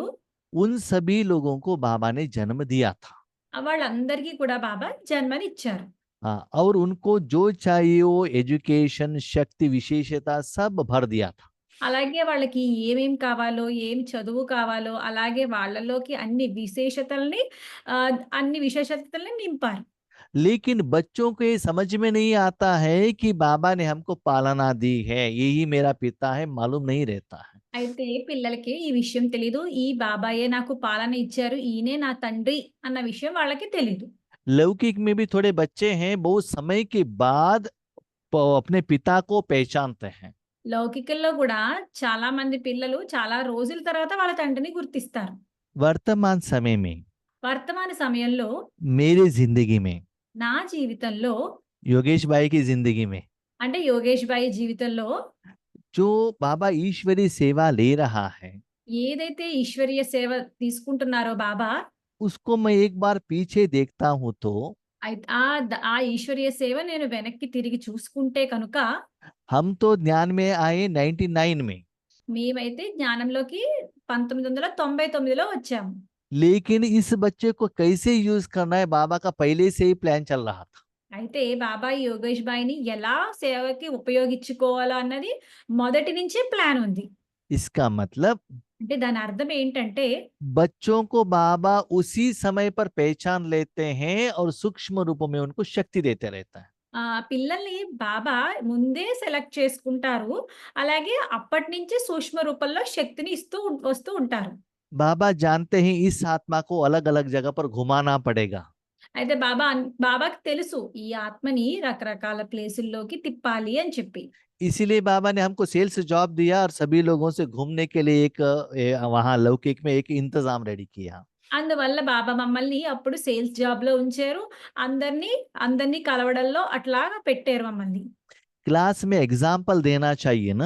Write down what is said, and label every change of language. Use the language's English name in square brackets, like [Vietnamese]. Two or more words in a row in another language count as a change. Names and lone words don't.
[Hindi] उन सभी लोगों को बाबा ने जन्म दिया था। [Telugu] వాళ్ళందరికీ కూడా బాబా జన్మనిచ్చారు. [Hindi] हाँ, और उनको जो चाहिए वो एजुकेशन, शक्ति, विशेषता सब भर दिया था। [Telugu] అలాగే వాళ్ళకి ఏమేం కావాలో, ఏం చదువు కావాలో, అలాగే వాళ్ళలోకి అన్ని విశేషతల్ని నింపారు. [Hindi] लेकिन बच्चों को ये समझ में नहीं आता है कि बाबा ने हमको पालना दी है, यही मेरा पिता है, मालूम नहीं रहता है। [Telugu] అయితే పిల్లలకి ఈ విషయం తెలీదు. ఈ బాబాయే నాకు పాలన ఇచ్చారు, ఈయనే నా తండ్రి అన్న విషయం వాళ్ళకి తెలీదు. [Hindi] लौकिक में भी थोड़े बच्चे हैं, बहुत समय के बाद अपने पिता को पहचानते हैं। [Telugu] లౌకికల్లో కూడా చాలా మంది పిల్లలు చాలా రోజుల తర్వాత వాళ్ళ తండ్రిని గుర్తిస్తారు. [Hindi] वर्तमान समय में [Telugu] వర్తమాన సమయంలో [Hindi] मेरी जिंदगी में, [Telugu] నా జీవితంలో, [Hindi] योगेश भाई की जिंदगी में, [Telugu] అంటే యోగేష్ భాయ్ జీవితంలో [Hindi] जो बाबा ईश्वरी सेवा ले रहा है, [Telugu] ఏదైతే ఈశ్వరీయ సేవ తీసుకుంటున్నారో బాబా, [Hindi] उसको मैं एक बार पीछे देखता हूं तो [Telugu] ఆ ఈశ్వరీయ సేవ నేను వెనక్కి తిరిగి చూసుకుంటే కనుక, [Hindi] हम तो ज्ञान में आए 99 में, [Telugu] మేమైతే జ్ఞానంలోకి 1999లో వచ్చాము. [Hindi] लेकिन इस बच्चे को कैसे यूज करना है बाबा का पहले से ही प्लान चल रहा था। [Telugu] అయితే బాబా యోగేష్ భాయ్‌ని ఎలా సేవకి ఉపయోగించుకోవాలో అన్నది మొదటి నుంచే ప్లాన్ ఉంది. [Hindi] इसका मतलब [Telugu] అంటే దాని అర్థం ఏంటంటే, [Hindi] बच्चों को बाबा उसी समय पर पहचान लेते हैं और सूक्ष्म रूप में उनको शक्ति देते रहता है। [Telugu] పిల్లల్ని బాబా ముందే సెలెక్ట్ చేసుకుంటారు. అలాగే అప్పటినుంచే సూక్ష్మ రూపంలో శక్తిని వస్తూ ఉంటారు. [Hindi] बाबा जानते हैं इस आत्मा को अलग अलग जगह पर घुमाना पड़ेगा। [Telugu] అయితే బాబాకి తెలుసు ఈ ఆత్మని రకరకాల ప్లేసుల్లోకి తిప్పాలి అని చెప్పి. [Hindi] इसीलिए बाबा ने हमको [English] sales job [Hindi] दिया और सभी लोगों से घूमने के लिए एक वहां लौकिक में एक इंतजाम रेडी किया। [Telugu] అందువల్ల బాబా మమ్మల్ని అప్పుడు [English] sales jobలో [Telugu] ఉంచారు. అందరిని, అందరిని కలవడంలో అట్లాగా పెట్టారు మమ్మల్ని. [Hindi] क्लास में एग्जाम्पल देना चाहिए ना।